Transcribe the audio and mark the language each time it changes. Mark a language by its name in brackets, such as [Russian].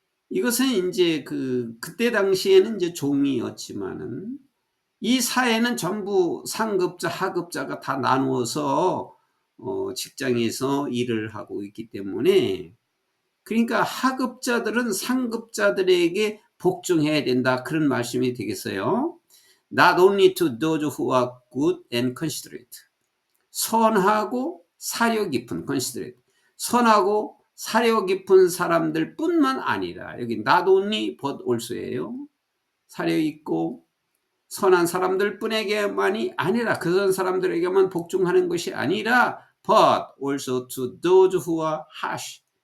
[Korean] 이것은 이제 그때 당시에는 이제 종이었지만은 이 사회는 전부 상급자, 하급자가 다 나누어서 직장에서 일을 하고 있기 때문에 그러니까 하급자들은 상급자들에게 복종해야 된다. 그런 말씀이 되겠어요. [English] Not only to those who are good and considerate. [Korean] 선하고 사려 깊은 considerate. 선하고 사려 깊은 사람들 뿐만 아니라 여기 [English] not only but also [Korean] 예요. 사려 있고 선한 사람들 뿐에게만이 아니라 그런 사람들에게만 복종하는 것이 아니라 [English] but also to those who are harsh.